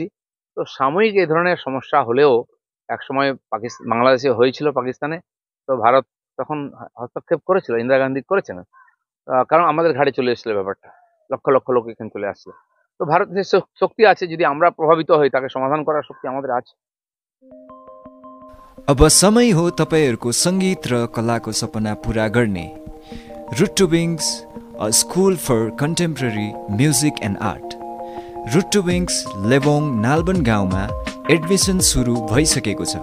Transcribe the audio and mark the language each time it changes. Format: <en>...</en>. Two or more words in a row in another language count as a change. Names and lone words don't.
<bn>তো সাময়িক এই ধরনের সমস্যা হলেও একসময় বাংলাদেশে হয়েছিল পাকিস্তানে, তো ভারত তখন হস্তক্ষেপ করেছিল, ইন্দিরা গান্ধী করেছেন। কারণ আমাদের ঘাড়ে চলে এসেছিল ব্যাপারটা, লক্ষ লক্ষ লোক এখানে চলে আসছে। তো ভারতের শক্তি আছে, যদি আমরা প্রভাবিত হই তাকে সমাধান করার শক্তি আমাদের আছে।</bn> <ne>अब समय हो तपाईहरूको सङ्गीत र कलाको सपना पूरा गर्ने।</ne> <en>रुट टु विङ्स, a school for contemporary music and art.</en> <ne>रुट टु विङ्स लेबोङ नालबन गाउँमा एडमिसन सुरु भइसकेको छ।</ne>